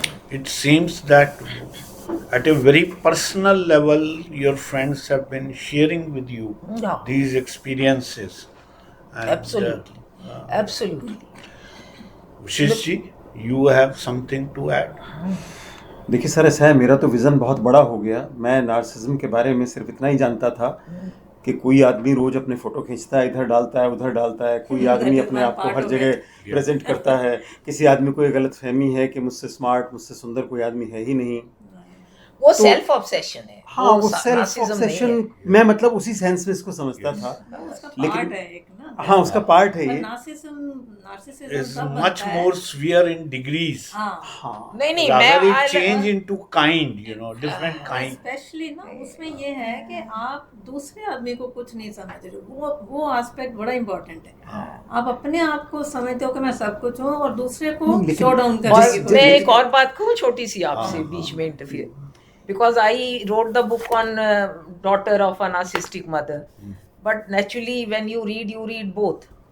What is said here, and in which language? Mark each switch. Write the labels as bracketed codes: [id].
[en] it seems that at a very personal level, your friends have been sharing with you Yeah. these experiences. And, Absolutely. Absolutely. Vishesh ji, you have something to add? [hi] देखिए sir, ऐसा है, मेरा तो vision बहुत बड़ा हो गया। मैं नार्सिसिज्म के बारे में सिर्फ इतना ही जानता था कि कोई आदमी रोज अपने फोटो खींचता है, इधर डालता है, उधर डालता है, कोई आदमी अपने आप को हर जगह प्रेजेंट करता है। किसी आदमी को ये गलतफहमी है कि मुझसे स्मार्ट, मुझसे सुंदर कोई आदमी है ही नहीं। वो सेल्फ ऑब्सेशन है। हाँ, वो सेल्फ ऑब्सेशन, मैं मतलब उसी सेंस में इसको समझता था। लेकिन हाँ, उसका पार्ट है ये। Narcissism [en] is much more severe in degrees. [hi] हाँ, नहीं, [en] Rather [hi] मैं [en] it change into kind, different kind. [hi] Specially ना उसमें ये है कि आप दूसरे आदमी को कुछ नहीं समझ रहे हो, वो एस्पेक्ट बड़ा इम्पोर्टेंट है। आप अपने आप को समझते हो कि मैं सब कुछ हूँ और दूसरे को शो डाउन करने की कोशिश। मैं एक और बात कहूँ छोटी सी आपसे बीच में interfere, [en] because I wrote the book on daughter of a narcissistic mother, but naturally when you read both.